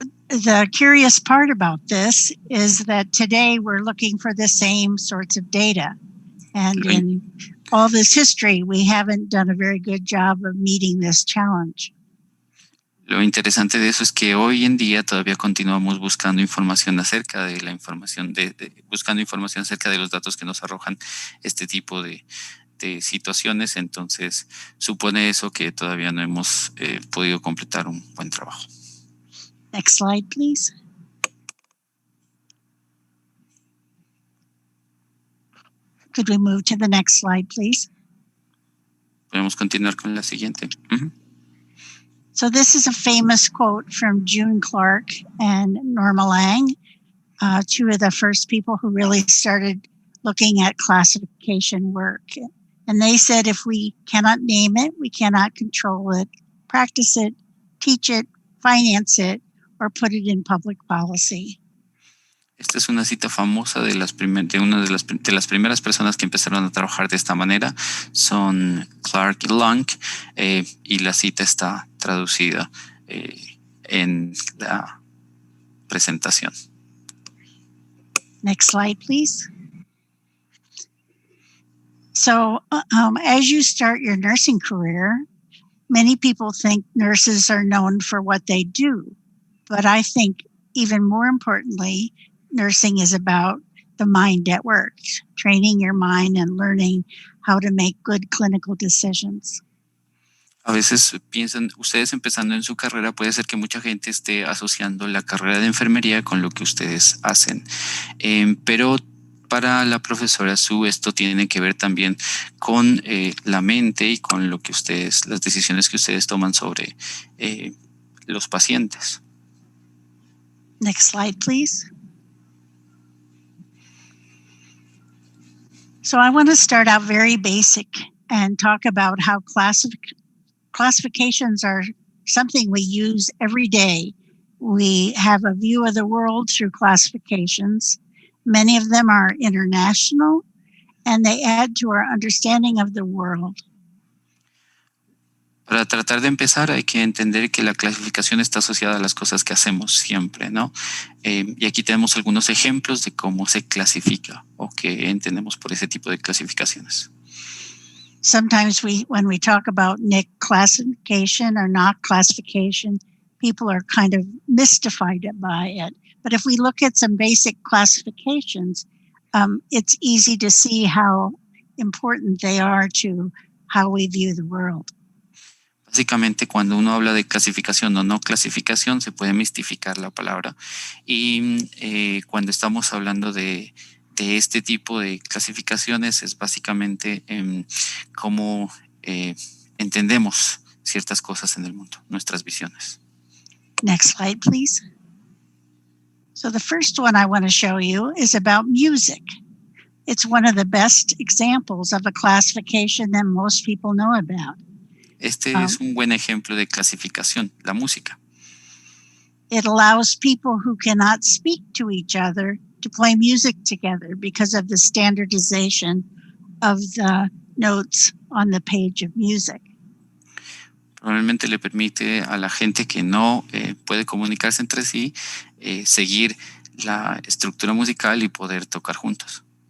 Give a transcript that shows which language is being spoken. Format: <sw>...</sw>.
<en>The curious part about this is that today we're looking for the same sorts of data. And in all this history, we haven't done a very good job of meeting this challenge.</en> <es>Lo interesante de eso es que hoy en día todavía continuamos buscando información acerca de la información, buscando información acerca de los datos que nos arrojan este tipo de situaciones. Entonces, supone eso que todavía no hemos podido completar un buen trabajo.</es> <en>Next slide, please. Could we move to the next slide, please?</en> <es>Podemos continuar con la siguiente.</es> <en>So this is a famous quote from June Clark and Norma Lang, two of the first people who really started looking at classification work. And they said, if we cannot name it, we cannot control it, practice it, teach it, finance it, or put it in public policy.</en> <es>Esta es una cita famosa de una de las primeras personas que empezaron a trabajar de esta manera. Son Clark y Lang, y la cita está traducida en la presentación.</es> <en>Next slide, please. So as you start your nursing career, many people think nurses are known for what they do. But I think even more importantly, nursing is about the mind at work, training your mind and learning how to make good clinical decisions.</en> <es>A veces piensan, ustedes empezando en su carrera, puede ser que mucha gente esté asociando la carrera de enfermería con lo que ustedes hacen. Pero para la profesora Sue, esto tiene que ver también con la mente y con lo que las decisiones que ustedes toman sobre los pacientes.</es> <en>Next slide, please. So I want to start out very basic and talk about how classifications are something we use every day. We have a view of the world through classifications. Many of them are international, and they add to our understanding of the world.</en> <es>Para tratar de empezar hay que entender que la clasificación está asociada a las cosas que hacemos siempre, ¿no? Y aquí tenemos algunos ejemplos de cómo se clasifica o qué entendemos por ese tipo de clasificaciones.</es> <en>Sometimes when we talk about NIC classification or NOC classification, people are kind of mystified by it. But if we look at some basic classifications, it's easy to see how important they are to how we view the world.</en> <es>Básicamente, cuando uno habla de clasificación o no clasificación, se puede mistificar la palabra. Y cuando estamos hablando de este tipo de clasificaciones, es básicamente cómo entendemos ciertas cosas en el mundo, nuestras visiones.</es> <en>Next slide, please. So the first one I want to show you is about music. It's one of the best examples of a classification that most people know about.</en> <es>Este es un buen ejemplo de clasificación, la música.</es> <en>It allows people who cannot speak to each other to play music together because of the standardization of the notes on the page of music.</en> <es>Probablemente le permite a la gente que no puede comunicarse entre sí seguir la estructura musical y poder tocar juntos.</es>